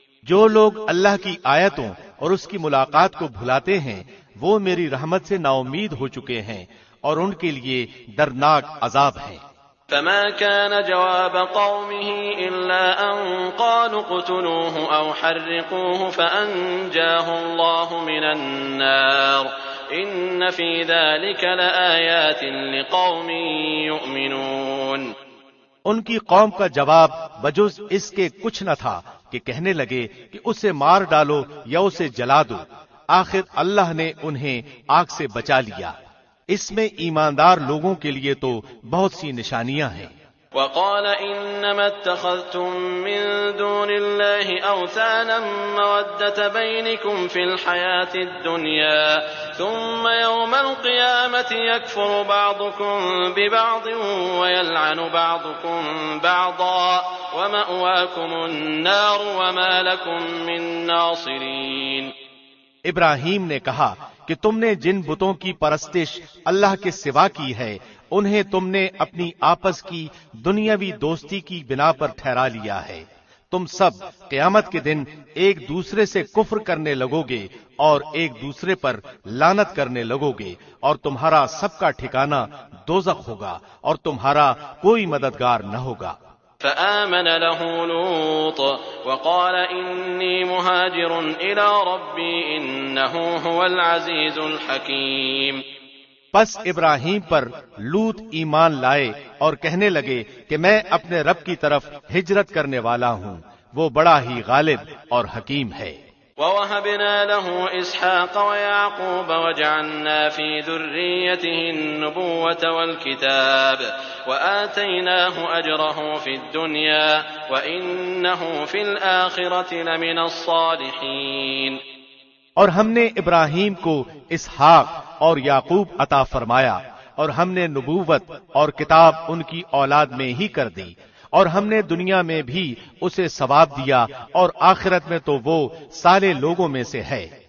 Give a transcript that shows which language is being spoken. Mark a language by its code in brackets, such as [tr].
[ur] جو لوگ اللہ کی آیتوں اور اس کی ملاقات کو بھلاتے ہیں وہ میری رحمت سے نا امید ہو چکے ہیں اور ان کے لیے دردناک عذاب ہے۔ [ar] فما كان جواب قومه إلا أن قالوا اقتلوه أو حرقوه فأنجاه الله من النار إن في ذلك لآيات لقوم يؤمنون۔ [ur] ان کی قوم کا جواب بجز اس کے کچھ نہ تھا کہ کہنے لگے کہ اسے مار ڈالو یا اسے جلا دو، آخر اللہ نے انہیں آگ سے بچا لیا۔ اس میں ایماندار لوگوں کے لیے تو بہت سی نشانیاں ہیں۔ [ar] وقال انما اتخذتم من دون الله اوثانا مودة بينكم في الحياة الدنيا ثم يوم القيامة يكفر بعضكم ببعض ويلعن بعضكم بعضا ومأواكم النار وما لكم من ناصرين۔ [ur] ابراہیم نے کہا کہ تم نے جن بتوں کی پرستش اللہ کے سوا کی ہے انہیں تم نے اپنی آپس کی دنیاوی دوستی کی بنا پر ٹھہرا لیا ہے، تم سب قیامت کے دن ایک دوسرے سے کفر کرنے لگو گے اور ایک دوسرے پر لعنت کرنے لگو گے، اور تمہارا سب کا ٹھکانہ دوزخ ہوگا اور تمہارا کوئی مددگار نہ ہوگا۔ [ar] فآمن له لوط وقال إني مهاجر إلى ربي إنه هو العزيز الحكيم۔ [ur] پس ابراہیم پر لوط ایمان لائے اور کہنے لگے کہ میں اپنے رب کی طرف ہجرت کرنے والا ہوں، وہ بڑا ہی غالب اور حکیم ہے۔ [ar] ووهبنا له إسحاق ويعقوب وجعلنا في ذريته النبوة والكتاب وآتيناه أجره في الدنيا وإنه في الآخرة لمن الصالحين۔ [ur] اور ہم نے ابراہیم کو اسحاق اور یعقوب عطا فرمایا اور ہم نے نبوت اور کتاب ان کی اولاد میں ہی کر دی، اور ہم نے دنیا میں بھی اسے ثواب دیا اور آخرت میں تو وہ صالح لوگوں میں سے ہے۔